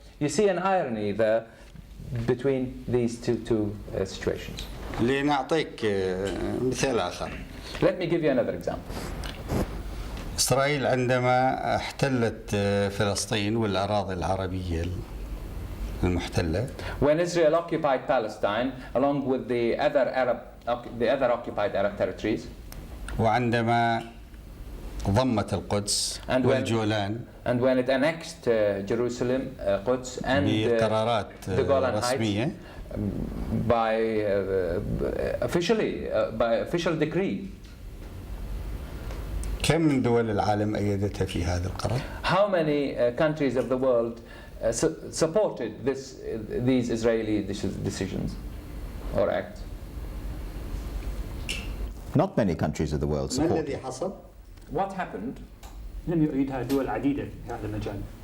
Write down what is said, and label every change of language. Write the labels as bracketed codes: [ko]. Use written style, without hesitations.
[en] You see an irony there between these two situations. [ar] لنعطيك مثال آخر. [en] Let me give you another example. [ar] إسرائيل عندما احتلت فلسطين والأراضي العربية المحتلة. [en] When Israel occupied Palestine along with the other occupied Arab territories. [ar] وعندما ضمت القدس والجولان. [en] And when it annexed Jerusalem, Quds and the Golan Heights by official decree. [ar] كم من دول العالم أيدتها في هذا القرار؟ [en] How many countries of the world supported these Israeli decisions or acts? Not many countries of the world [ar] ما [en] support. [ar] الذي حصل؟ [en] What happened? [ar] لم يؤيدها دول عديدة في هذا المجال.